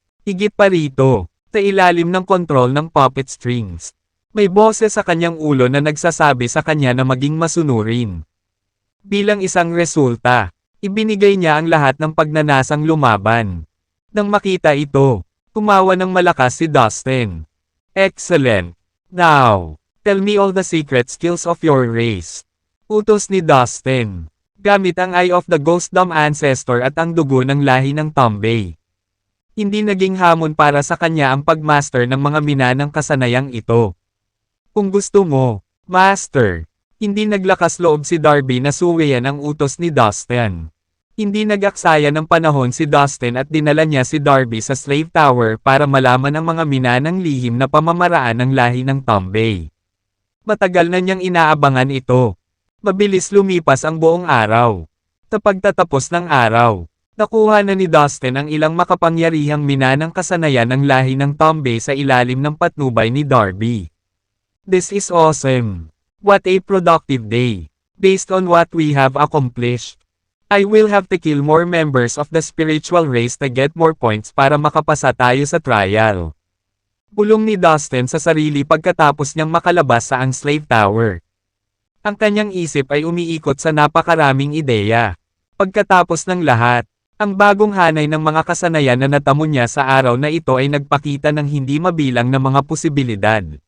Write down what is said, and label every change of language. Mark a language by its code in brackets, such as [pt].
[tl] Higit pa rito, sa ilalim ng kontrol ng puppet strings, may boses sa kanyang ulo na nagsasabi sa kanya na maging masunurin. Bilang isang resulta, ibinigay niya ang lahat ng pagnanasang lumaban. Nang makita ito, tumawa ng malakas si Dustin. [en] Excellent! Now, tell me all the secret skills of your race. [tl] Utos ni Dustin. Gamit ang Eye of the Ghostdom Ancestor at ang dugo ng lahi ng Tambay. Hindi naging hamon para sa kanya ang pagmaster ng mga minanang kasanayang ito. Kung gusto mo, Master, hindi naglakas loob si Darby na suwayan ang utos ni Dustin. Hindi nag-aksaya ng panahon si Dustin at dinala niya si Darby sa Slave Tower para malaman ang mga minanang lihim na pamamaraan ng lahi ng Tambay. Matagal na niyang inaabangan ito. Mabilis lumipas ang buong araw. Sa pagtatapos ng araw, nakuha na ni Dustin ang ilang makapangyarihang minanang kasanayan ng lahi ng Tambay sa ilalim ng patnubay ni Darby. [en] This is awesome. What a productive day. Based on what we have accomplished, I will have to kill more members of the spiritual race to get more points [tl] para makapasa tayo sa trial. Bulong ni Dustin sa sarili pagkatapos niyang makalabas sa ang Slave Tower. Ang kanyang isip ay umiikot sa napakaraming ideya. Pagkatapos ng lahat, ang bagong hanay ng mga kasanayan na natamo niya sa araw na ito ay nagpakita ng hindi mabilang na mga posibilidad.